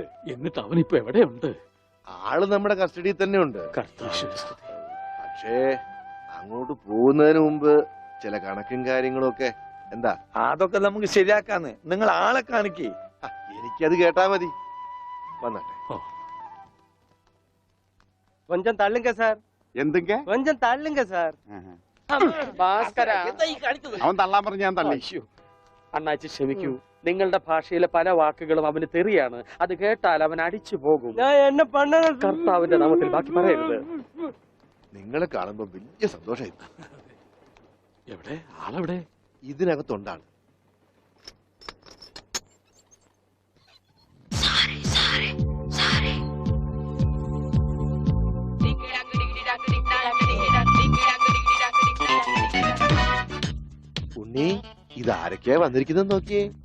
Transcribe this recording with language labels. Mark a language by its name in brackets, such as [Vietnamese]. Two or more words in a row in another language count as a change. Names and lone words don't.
[Malayalam] എന്നിട്ട് അവനിപ്പോ എവിടെയുണ്ട്? ആള് നമ്മുടെ കസ്റ്റഡിയിൽ തന്നെ ഉണ്ട്. കർത്താശ്വസ്തുതി. പക്ഷേ അങ്ങോട്ട് പോകുന്നതിന് മുമ്പ് ചില കണക്കും കാര്യങ്ങളും ഒക്കെ. എന്താ? അതൊക്കെ നമുക്ക് ശരിയാക്കാന്ന്. നിങ്ങൾ ആളെ കാണിക്കേ. എനിക്കത് കേട്ടാ മതി. വന്നട്ടെ. [Tamil] கொஞ்சம் தள்ளுங்க சார், [Malayalam] എന്തൊക്കെ? [Tamil] கொஞ்சம் தள்ளுங்க சார். [Malayalam] ഭാസ്കര, അവൻ തള്ളാൻ പറഞ്ഞ ഞാൻ തള്ളി. അയ്യോ. അണ്ണാച്ചി ക്ഷമിക്കൂ, നിങ്ങളുടെ ഭാഷയിലെ പല വാക്കുകളും അവന് തെറിയാണ്. അത് കേട്ടാൽ അവൻ അടിച്ചു പോകും. [Tamil] நான் என்ன பண்ண? [Malayalam] കർത്താവിന്റെ നാമത്തിൽ ബാക്കി പറയരുത്. നിങ്ങളെ കാണുമ്പോ വലിയ സന്തോഷമായി. എവിടെ ആളെവിടെ? ഇതിനകത്തുണ്ടാണ്. ഉണ്ണി, ഇതാരൊക്കെയാ വന്നിരിക്കുന്നത് നോക്കിയേ.